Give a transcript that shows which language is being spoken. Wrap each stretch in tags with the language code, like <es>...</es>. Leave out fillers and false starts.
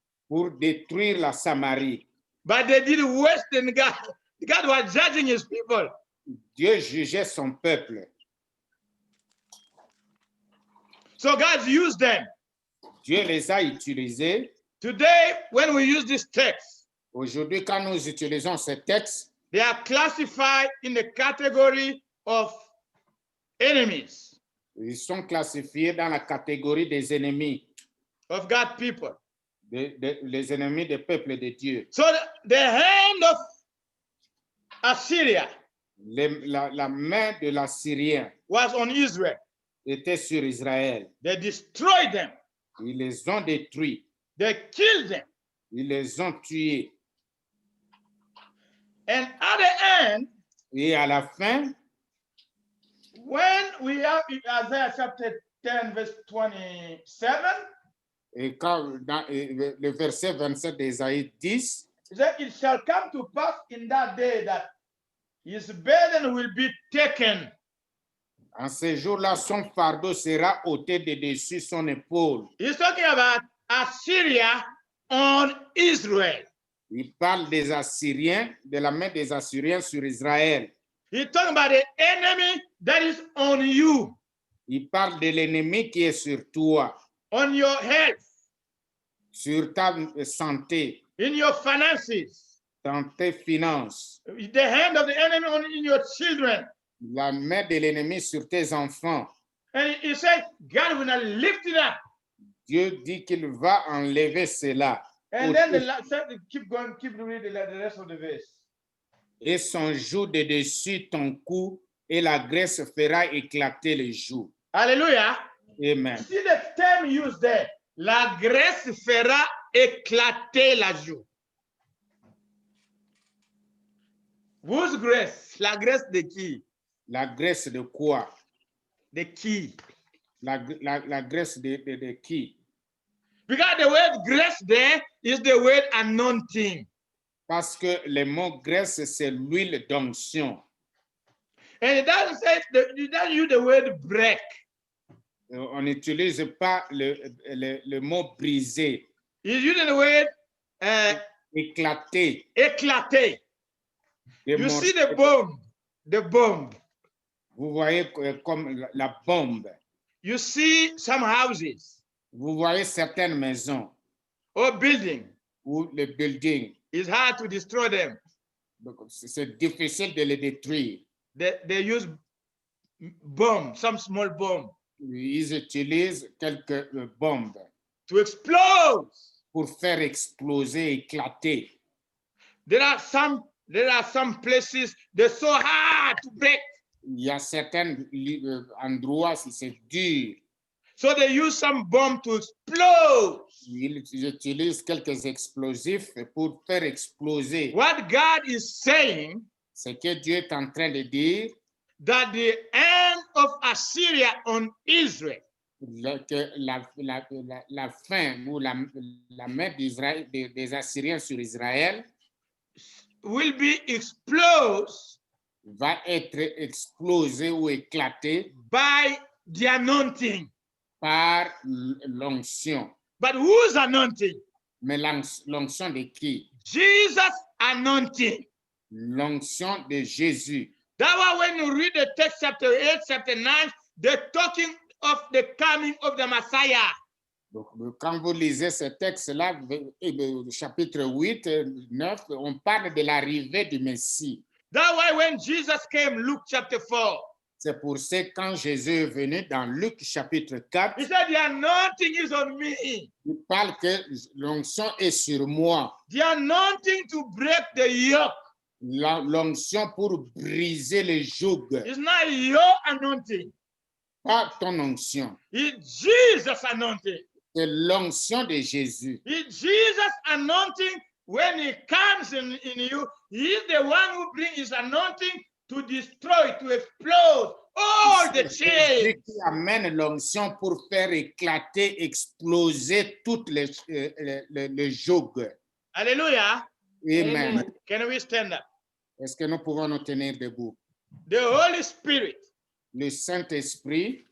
<fr>pour détruire la Samarie.</fr> <en>But they did worse than God. God was judging his people.</en> <fr>Dieu jugeait son peuple.</fr> <en>So God used them.</en> <fr>Dieu les a utilisés.</fr> <en>Today, when we use this text,</en> <fr>Aujourd'hui, quand nous utilisons ce texte,</fr> <en>they are classified in the category of enemies</en> <fr>ils sont classifiés dans la catégorie des ennemis,</fr> <en>of God's people.</en> <fr>les ennemis des peuples de Dieu.</fr> <en>So the hand of Assyria</en> <fr>La main de l'Assyrien</fr> <en>was on Israel.</en> <fr>était sur Israël.</fr> <en>They destroyed them.</en> <fr>Ils les ont détruits.</fr> <en>They killed them.</en> <fr>Ils les ont tués.</fr> <en>And at the end,</en> <fr>Et à la fin,</fr> <en>when we have in Isaiah chapter 10, verse 27,</en> <fr>et quand, dans le verset 27 d'Ésaïe 10,</fr> <en>it said, "It shall come to pass in that day that his burden will be taken."</en> <fr>en ce jour-là, son fardeau sera ôté de dessus son épaule.</fr> <en>He's talking about Assyria on Israel.</en> <fr>Il parle des Assyriens, de la main des Assyriens sur Israël.</fr> <en>He's talking about the enemy that is on you,</en> <fr>Il parle de l'ennemi qui est sur toi,</fr> <en>on your health,</en> <fr>sur ta santé,</fr> <en>in your finances,</en> <fr>dans tes finances.</fr> <en>the hand of the enemy on in your children.</en> <fr>La main de l'ennemi sur tes enfants.</fr> <en>And he said, God will not lift it up.</en> <fr>Dieu dit qu'il va enlever cela.</fr> <en>And then keep going, keep reading the rest of the verse.</en> <fr>Et son joug de dessus ton cou, et la graisse fera éclater le joug. Hallelujah. Amen.</fr> <en>See the term used there.</en> <fr>La graisse fera éclater la joue.</fr> <en>Whose graisse?</en> <fr>La graisse de qui? La graisse de quoi? De qui? La graisse de qui?</fr> <en>Because the word grace there is the word anointing.</en> <fr>Parce que le mot graisse, c'est l'huile d'onction.</fr> <en>And it doesn't say, it doesn't use the word break.</en> <fr>On n'utilise pas le mot brisé.</fr> <en>It's using the word</en> <fr>Éclater. éclater. Des</fr> <en>You see</en> <fr>morceaux.</fr> <en>the bomb, the bomb.</en> <fr>Vous voyez comme la bombe.</fr> <en>You see some houses</en> <fr>Vous voyez certaines maisons</fr> <en>or buildings.</en> <fr>ou les buildings.</fr> <en>It's hard to destroy them.</en> <fr>C'est difficile de les détruire.</fr> <en>They use bomb, some small bomb,</en> <fr>Ils utilisent quelques bombes</fr> <en>to explode.</en> <fr>pour faire exploser, éclater.</fr> <en>There are some places they're so hard to break.</en> <fr>Il y a certains endroits, c'est dur.</fr> <en>So they use some bomb to explode.</en> <fr>Ils utilisent quelques explosifs pour faire exploser.</fr> <en>What God is saying,</en> <fr>Ce que Dieu est en train de dire,</fr> <en>that the end of Assyria on Israel</en> <fr>que la fin ou la main d'Israël, des Assyriens sur Israël</fr> <en>will be exposed</en> <fr>va être explosée ou éclatée</fr> <en>by the anointing.</en> <fr>par l'onction.</fr> <en>But whose anointing?</en> <fr>Mais l'onction de qui?</fr> <en>Jesus' anointing.</en> <fr>L'onction de Jésus.</fr> <en>That's why when you read the text, chapter 8, chapter 9, they're talking of the coming of the Messiah.</en> <fr>Donc, quand vous lisez ce texte-là, chapitre 8, 9, on parle de l'arrivée du Messie.</fr> <en>That's why when Jesus came, Luke chapter 4,</en> <fr>C'est pour ça que quand Jésus est venu dans Luc chapitre 4,</fr> <en>he said, the anointing is on me.</en> <fr>il parle que l'onction est sur moi.</fr> <en>The anointing to break the yoke.</en> <fr>L'onction pour briser les jougs.</fr> <en>It's not your anointing.</en> <fr>Pas ton onction.</fr> <en>It's Jesus' anointing. C'est l'onction de Jésus. It's Jesus' anointing. When he comes in you, he's the one who brings his anointing to destroy, to explode all the</en> <fr>C'est</fr> <en>chains.</en> <fr>Jésus qui amène l'onction pour faire éclater, exploser toutes les jougs. Hallelujah. Amen.</fr> <en>Can we stand up?</en> <fr>Est-ce que nous pouvons nous tenir debout?</fr> <en>The Holy Spirit,</en> <fr>Le Saint-Esprit,</fr>